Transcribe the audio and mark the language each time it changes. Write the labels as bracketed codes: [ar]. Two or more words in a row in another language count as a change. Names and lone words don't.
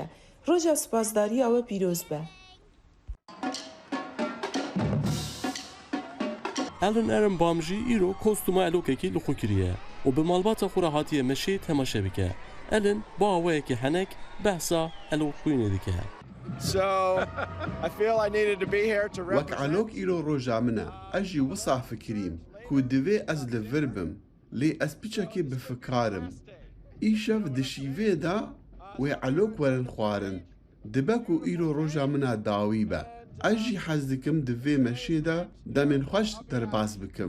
[ku] Roja spasdariya we pîroz be. Ellen Ehrenbaum jî îro kostûma elokekî li xwe kiriye û bi malbata xwe re hatiye meşê temaşe bike. Ellen bi awayekî henek behsa elokxwînê dike. وەک ئەلۆک ئیرۆ ڕۆژا منە ئەژ jî wisa fikirîm ku divê ez li vir bim lê ez piçekê bifikarim. Îşev di şîvê de wê elok werin xwarin dibe ku îro roja mina dawî be. Ez jî hez dikim di vê meşê de demên xweş derbas bikim.